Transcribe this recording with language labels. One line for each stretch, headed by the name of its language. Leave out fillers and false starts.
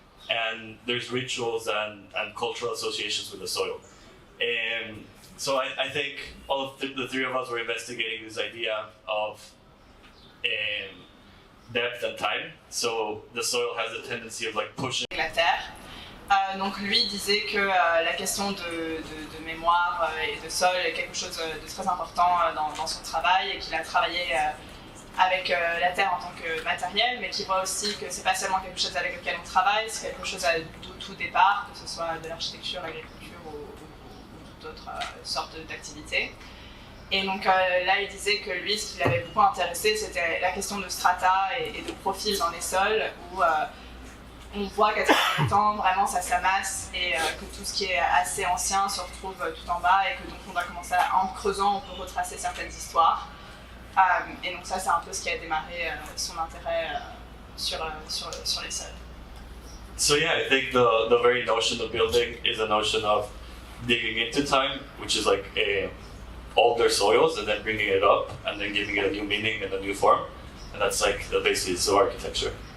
English: And there's rituals and cultural associations with the soil. And so I think all of the three of us were investigating this idea of depth and time. So the soil has a tendency of like pushing.
French: La terre. Donc lui disait que la question de mémoire et de sol est quelque chose de très important dans son travail et qu'il a travaillé avec la terre en tant que matériel, mais qu'il voit aussi que c'est pas seulement quelque chose avec lequel on travaille, c'est quelque chose d'où tout départ, que ce soit de l'architecture, l'agriculture ou toute autre sorte d'activité. Et donc là, il disait que lui, ce qui l'avait beaucoup intéressé, c'était la question de strata et de profil dans les sols, où on voit qu'à travers le temps, vraiment, ça s'amasse et que tout ce qui est assez ancien se retrouve tout en bas et que donc on doit commencer en creusant, on peut retracer certaines histoires. Et donc ça, c'est un peu ce qui a démarré son intérêt sur les sols.
English: So yeah, I think the very notion of building is a notion of digging into time, which is like older soils, and then bringing it up, and then giving it a new meaning and a new form, and that's like the basis of architecture.